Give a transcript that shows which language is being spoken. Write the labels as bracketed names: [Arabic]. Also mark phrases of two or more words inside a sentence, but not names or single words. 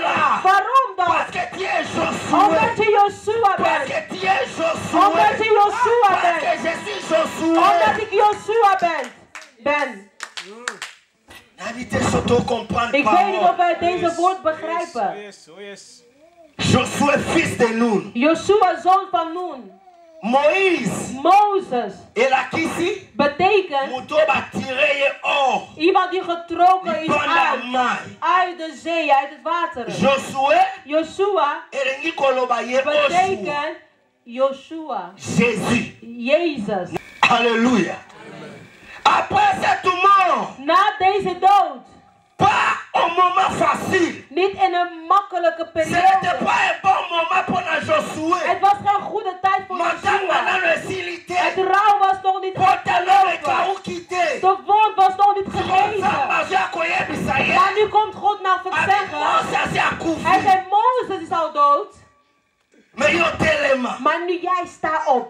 [Dutch] Waarom dan? Omdat je Joshua bent. Omdat je Joshua bent. Omdat ik Joshua ben. Ik weet niet of wij deze woord begrijpen. [French] Josué, fils de Nun. [Dutch] Joshua, zoon van Nun. Mozes betekent iemand die getrokken is uit de zee, uit het water. Joshua betekent Joshua. Jezus. [French] Halleluja. Après cette mort. [Dutch] Na deze dood. [French] Pas un moment facile. [Dutch] Niet in een makkelijke periode. [French] C'était pas un bon moment pour Josué. [Dutch] Het was geen goede tijd voor Joshua. Het rouw was nog niet afgelopen. De wond was nog niet genezen. Maar nu komt God nou zeggen. Hij zei Mozes is al dood. Maar nu jij staat op.